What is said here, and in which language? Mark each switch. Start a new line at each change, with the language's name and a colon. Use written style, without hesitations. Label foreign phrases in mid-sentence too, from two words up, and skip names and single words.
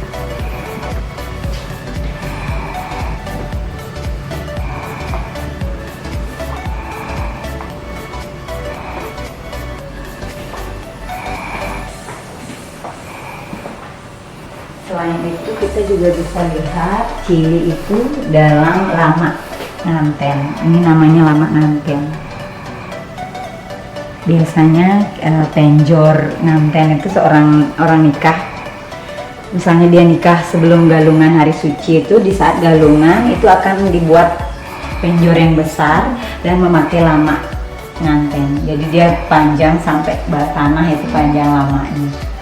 Indonesian: Selain itu kita juga bisa lihat Cili itu dalam lamak nganten. Ini namanya lamak nganten. Biasanya penjor nganten itu seorang orang nikah. Misalnya dia nikah sebelum galungan hari suci, itu di saat galungan itu akan dibuat penjor yang besar dan memakai lamak nganten. Jadi dia panjang sampai tanah, itu panjang lamaknya.